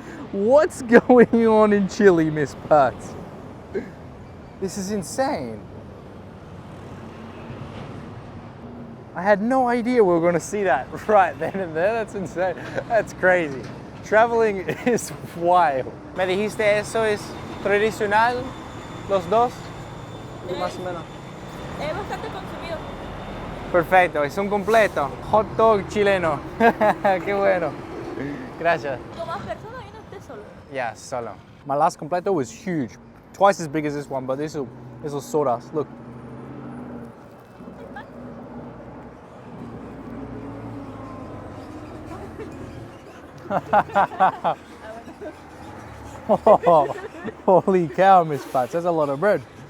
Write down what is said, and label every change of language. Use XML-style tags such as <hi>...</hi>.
<en>What's going on in Chile, Miss Pat? This is insane. I had no idea we were going to see that right then and there. That's insane. That's crazy. Traveling is wild.</en> <es>Me dijiste eso es tradicional, los dos, más o menos. Es bastante consumido. Perfecto, es un completo. Hot dog chileno. Qué bueno. Gracias. ¿Con más personas viene usted solo?</es> <en>Yeah, solo. My last completo was huge. Twice as big as this one, but this will sort us. Look. Oh, holy cow, Miss Pats. That's a lot of bread.</en>